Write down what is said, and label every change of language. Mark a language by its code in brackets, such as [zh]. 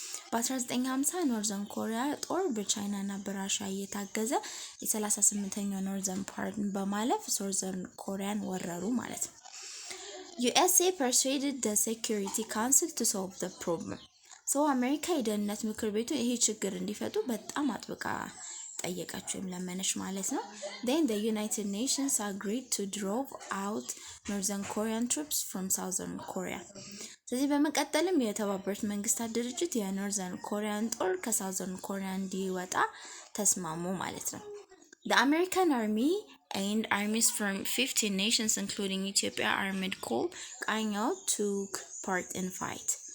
[am] በ1950 ኖርዘርን ኮሪያ ጦር በቻይና እና በራሽያ እየታገዘ የ38ኛው ኖርዘርን ፓርት በማለፍ ሳውዘርን ኮሪያን ወረሩ ማለት ነው። [en] USA persuaded the Security Council to solve the problem. [am] አሜሪካ የደህንነት ምክር ቤቱ ይሄ ችግር እንዲፈቱ በጣም አጥብቃ ጠየቃቸው ለመነሽ ማለት ነው። [en] Then the United Nations agreed to drive out Northern Korean troops from Southern Korea. [am] ስለዚህ በመቀጠልም የተባበሩት መንግስታት ድርጅት የኖርዘርን ኮሪያን ጦር ከሳውዘርን ኮሪያ እንዲወጣ ተስማሙ ማለት ነው። [en] The American Army and armies from 15 nations including Ethiopia Armed Corps ቃኛው took part in fight.